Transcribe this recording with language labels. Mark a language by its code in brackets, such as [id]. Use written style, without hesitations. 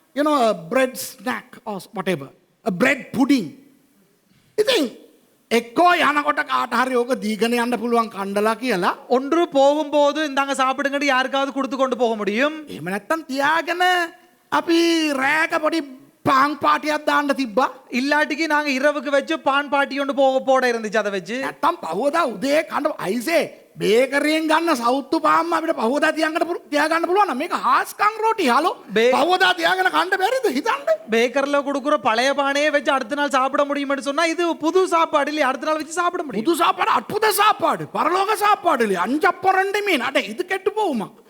[en] A bread snack or whatever, a bread pudding. [si] ඉතින් එක්කෝ යනකොට කාට හරි ඕක දීගෙන යන්න පුළුවන් කණ්ඩලා කියලා. [ta] ஒன்று போகும்போது இந்தாங்க சாப்பிடுங்கன்னு யாருக்காவது கொடுத்து கொண்டு போக முடியும். [si] එහෙම නැත්තම් තියාගෙන අපි රෑක පොඩි පාන් පාටියක් දාන්න තිබ්බා. [ta] இல்லாட்டிக்கு நாங்க இரவுக்கு வச்சு பான் பாட்டி ஒன்று போட இருந்துச்சு, அதை வச்சு. [si] නැත්තම් පහවදා උදේ කන්න අයිසේ බේකරියෙන් ගන්න සවුත්තු පාන් අපිට පහවදා තියාගන්න පුළුවන් නම් මේක හාස්කම් රොටි හලෝ පහවදා තියාගෙන කන්න බැරිද හිතන්න. [ta] பேக்கர்ல கொடுக்குற பழைய பானையை வச்சு அடுத்த நாள் சாப்பிட முடியும்னு சொன்னா இது புது சாப்பாடு இல்லையா, அடுத்த நாள் வச்சு சாப்பிட முடியும். புது சாப்பாடு, அற்புத சாப்பாடு, பரலோக சாப்பாடு இல்லையா, 5 மீன் அட இது கெட்டு போகுமா?